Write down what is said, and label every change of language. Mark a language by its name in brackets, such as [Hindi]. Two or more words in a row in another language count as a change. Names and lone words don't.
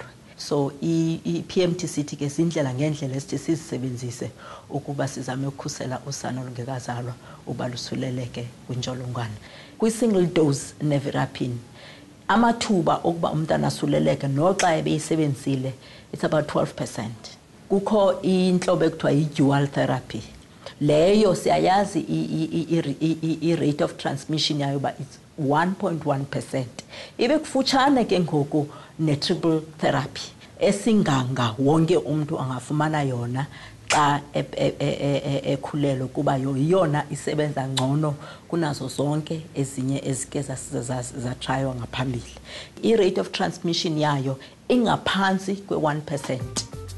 [Xhosa] So i-PMTCT ke sindlela ngendlela esithi sizisebenzise ukuba sizame ukukhusela usana olungekazalwa uba lusuleleke kwintsholongwane. Kwi- [English] single dose [Xhosa] nevirapin amathuba okuba umntana asuleleke noxa ebeyisebenzisile [English] it's about 12%. [Xhosa] Kukho intlobo ekuthiwa yi- [English] dual therapy. [Xhosa] Leyo siyayazi i- [English] rate of transmission [Xhosa] yayo ba [English] it's 1.1%. [Xhosa] Ibe kufutshane ke ngoku ne- [English] triple therapy [Xhosa] esinganga wonke umuntu angafumana yona xa ekhulelwe kuba yona isebenza ngcono kunazo zonke ezinye ezike zatraywa ngaphambili. I- [English] rate of transmission [Xhosa] yayo ingaphansi kwe-1%.